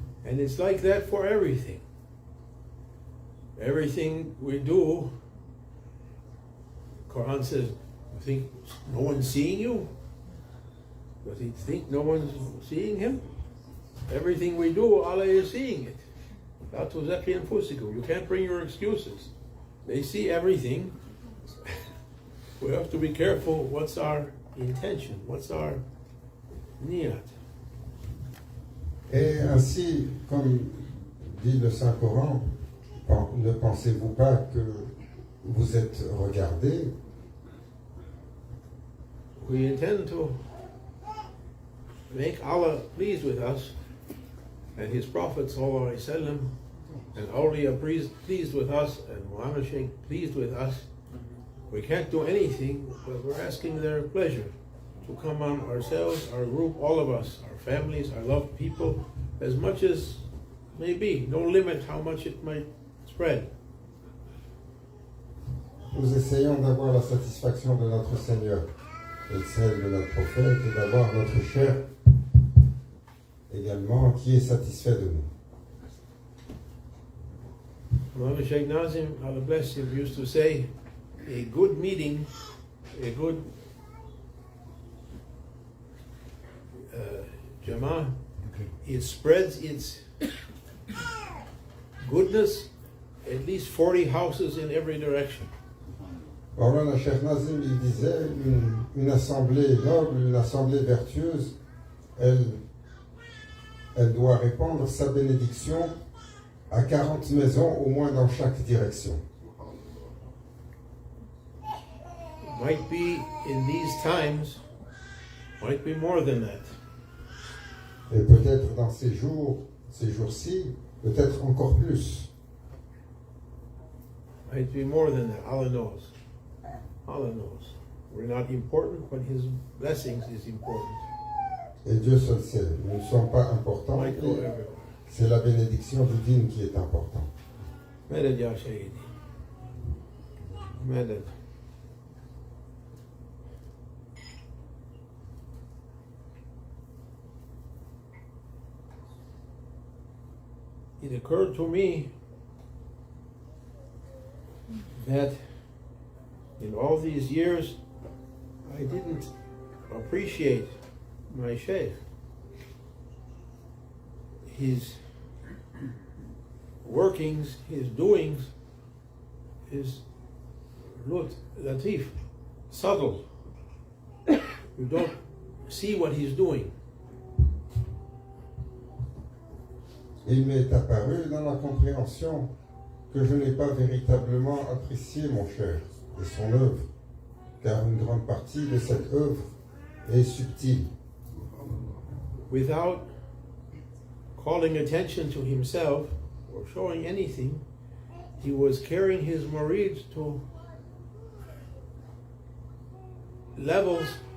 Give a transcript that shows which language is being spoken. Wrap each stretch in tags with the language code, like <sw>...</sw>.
<en>And it's like that for everything. Everything we do, Quran says, you think no one's seeing you? Does he think no one's seeing him? Everything we do, Allah is seeing it.</en> <ar>La tuzakki anfusikum.</ar> <en>You can't bring your excuses. They see everything. We have to be careful what's our intention, what's our niyat.</en> <fr>Et ainsi, comme dit le Saint-Coran, ne pensez-vous pas que vous êtes regardés?</fr> <en>We intend to make Allah pleased with us and His Prophet</en> <ar>sallallahu alaihi wasallam</ar> <en>and Awliya pleased with us and Muhammad Sheikh pleased with us. We can't do anything, but we're asking their pleasure to come on ourselves, our group, all of us, our families, our loved people, as much as may be. No limit how much it might spread.</en> <fr>Nous essayons d'avoir la satisfaction de notre Seigneur et celle de notre prophète et d'avoir notre cher également qui est satisfait de nous.</fr> <en>Muhammad Sheikh Nazim, Allah bless him, used to say, a good meeting, a good Jama'ah, it spreads its goodness at least 40 houses in every direction.</en> <fr>Maulana Cheikh Nazim, il disait, une assemblée noble, une assemblée vertueuse, elle doit répandre sa bénédiction à 40 maisons au moins dans chaque direction.</fr> <en>Might be in these times, might be more than that.</en> <fr>Et peut-être dans ces jours-ci, peut-être encore plus.</fr> <en>Might be more than that. Allah knows. Allah knows. We're not important, but His blessings is important.</en> <fr>Et Dieu seul sait. Nous ne sommes pas importants.</fr> <en>Might go everywhere.</en> <fr>C'est la bénédiction divine qui est importante.</fr> <ar>Madad ya Shayyidi. Madad.</ar> <en>It occurred to me that in all these years I didn't appreciate my Shaykh. His workings, his doings, is latif, subtle. You don't see what he's doing.</en> <fr>Il m'est apparu dans la compréhension que je n'ai pas véritablement apprécié mon cher et son œuvre, car une grande partie de cette œuvre est subtile.</fr> <en>Without calling attention to himself or showing anything, he was carrying his murids to levels.</en>